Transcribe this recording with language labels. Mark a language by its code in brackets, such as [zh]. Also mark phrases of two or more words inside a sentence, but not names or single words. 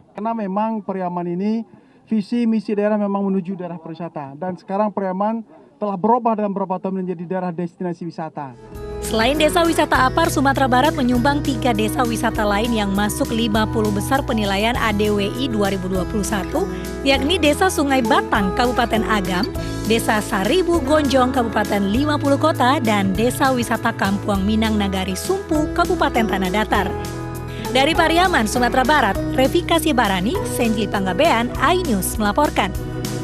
[id] Karena memang Pariaman ini visi misi daerah memang menuju daerah pariwisata. Dan sekarang Pariaman telah berubah dalam beberapa tahun menjadi daerah destinasi wisata. Selain Desa Wisata Apar, Sumatera Barat menyumbang 3 desa wisata lain yang masuk 50 besar penilaian ADWI 2021, yakni Desa Sungai Batang, Kabupaten Agam, Desa Saribu Gonjong, Kabupaten 50 Kota, dan Desa Wisata Kampuang Minang Nagari Sumpu, Kabupaten Tanah Datar. Dari Pariaman, Sumatera Barat, Revika Sibarani, Senji Panggabean, iNews melaporkan.